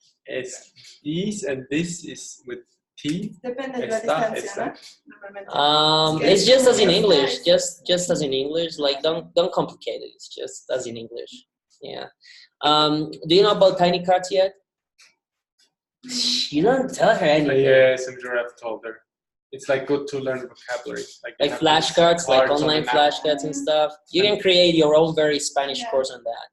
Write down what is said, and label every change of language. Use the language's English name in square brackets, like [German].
[English] Es these and this is with T. [Spanish] Depende de la distancia, ¿no? [English] It's just as in English. Just as in English. Like don't complicate it. It's just as in English. Yeah. Do you know about tiny cards yet? You don't tell her anything. Yes, I'm sure I've told her. It's like good to learn vocabulary. Like flashcards, like online flashcards and stuff. You can create your own very Spanish course on that.